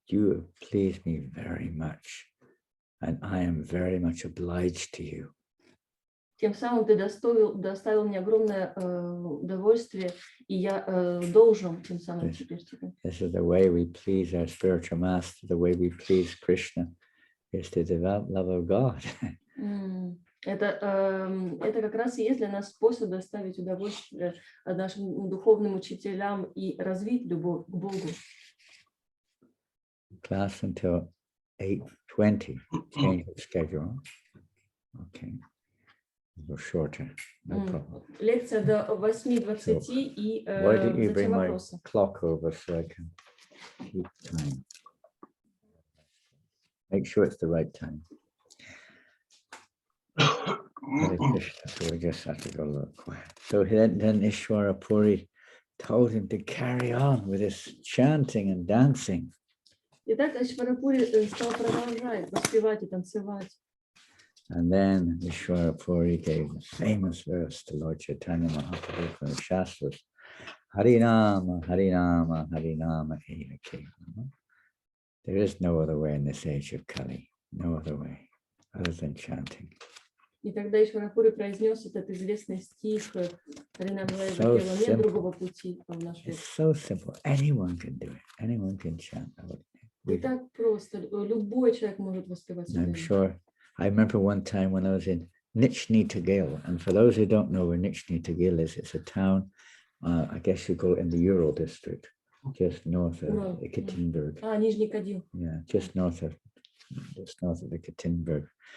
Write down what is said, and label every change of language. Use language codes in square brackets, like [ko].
[en] You have pleased me very much, and I am very much obliged to you. [ru] Тем самым ты доставил мне огромное удовольствие, и я должен тем самым теперь тебе. [en] This is the way we please our spiritual master, the way we please Krishna, is to develop love of God. [ru] Это как раз и есть для нас способ доставить удовольствие нашим духовным учителям и развить любовь к Богу. [en] Class until 8:20. Change the schedule. Okay. Go shorter. No problem. [ru] Лекция до 8:20 и [en] Why don't you [ru] затем [en] bring my [ru] вопросы. [en] clock over so I can keep time? Make sure it's the right time. Hare Krishna, so we just have to go a little quiet. So then Ishwara Puri told him to carry on with his chanting and dancing. [ru] Итак, Ишварапури стал продолжать воспевать и танцевать. [en] And then Ishwara Puri gave a famous verse to Lord Chaitanya Mahaprabhu from the Shastras. [sa] Harinama, Harinama, Harinama, Eva Kevala. [en] There is no other way in this age of Kali, no other way other than chanting. [ru] И тогда Ишварапури произнес этот известный стих Харинама Кела: нет другого пути в наш век. [en] It's so simple. Anyone can do it. Anyone can chant. [ru] И так просто. Любой человек может воспевать. [en] I'm sure. I remember one time when I was in Nizhny Tagil, and for those who don't know where Nizhny Tagil is, it's a town, I guess you call it in the Ural district, just north of Ekaterinburg. [ru] Нижний Тагил. [en] Yeah, just north of Ekaterinburg.